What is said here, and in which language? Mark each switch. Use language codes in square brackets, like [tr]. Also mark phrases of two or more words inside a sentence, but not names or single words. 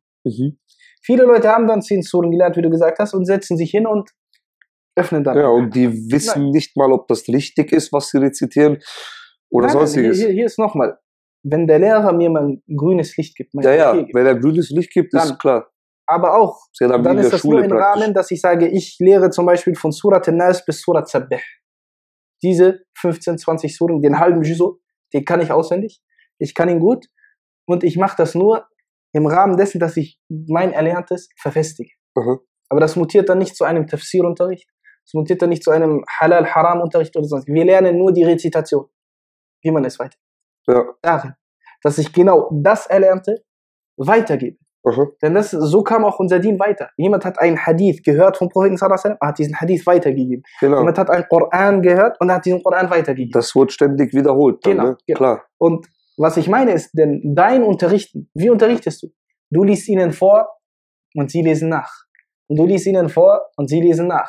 [de] Viele Leute haben dann 10 Suren gelernt, wie du gesagt hast, und setzen sich hin und öffnen dann. Ja, und die wissen nicht mal, ob das richtig ist, was sie rezitieren oder sonstiges. Hier ist nochmal, wenn der Lehrer mir mal ein grünes Licht gibt, wenn er grünes Licht gibt, dann, ist klar. Aber auch, dann ist das nur im Rahmen, dass ich sage, ich lehre zum Beispiel von Surat al-Nas bis Surat Sabbih. Diese 15, 20 Suren, den halben Juzu, den kann ich auswendig, ich kann ihn gut und ich mache das nur im Rahmen dessen, dass ich mein Erlerntes verfestige. Aber das mutiert dann nicht zu einem Tafsir-Unterricht, das mutiert dann nicht zu einem Halal-Haram-Unterricht oder sonst. Wir lernen nur die Rezitation, wie man es weiter. Darin, dass ich genau das Erlernte weitergebe. Denn so kam auch unser Dien weiter. Jemand hat einen Hadith gehört vom Propheten [ar] صلى الله عليه وسلم, [de] hat diesen Hadith weitergegeben. Genau. Jemand hat einen Koran gehört und hat diesen Koran weitergegeben. Das wird ständig wiederholt. Dann, genau, ne? Genau. Klar. Und was ich meine ist, denn dein Unterrichten, wie unterrichtest du? Du liest ihnen vor und sie lesen nach. Und du liest ihnen vor und sie lesen nach.